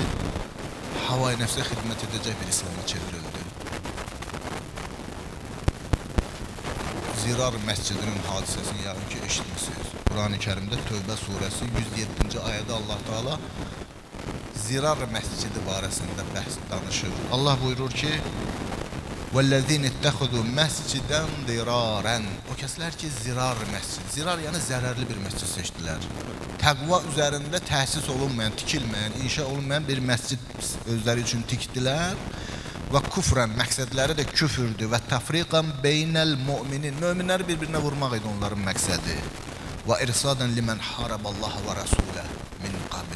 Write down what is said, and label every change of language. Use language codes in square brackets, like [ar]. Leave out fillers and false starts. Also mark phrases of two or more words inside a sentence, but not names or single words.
[az] Havai nəfsə xidmət edəcək bir İslama çevrildi. Zirar məscidinin hadisəsini yəqin ki, eşitmişsiniz. Qur'an-ı Kərimdə Tövbə surəsi 107-ci ayədə Allah Teala Zirar məscidi barəsində bəhs danışır. Allah buyurur ki: [ar] وَالَّذِينَ اتَّخَذُوا مَسْجِدًا ضِرَارًا. [az] O kəslər ki, zirar məscid, zirar yəni zərərli bir məscid seçdilər. Təqva üzərində təhsis olunmayan, tikilməyən, inşa olunmayan bir məscid özləri üçün tikdilər. [ar] وكفرا, [az] məqsədləri də küfürdür və [ar] تفريقا بين المؤمنين, [az] möminləri bir-birinə vurmaq idi onların məqsədi [ar] وإرصادا لمن حارب الله ورسوله من قبل.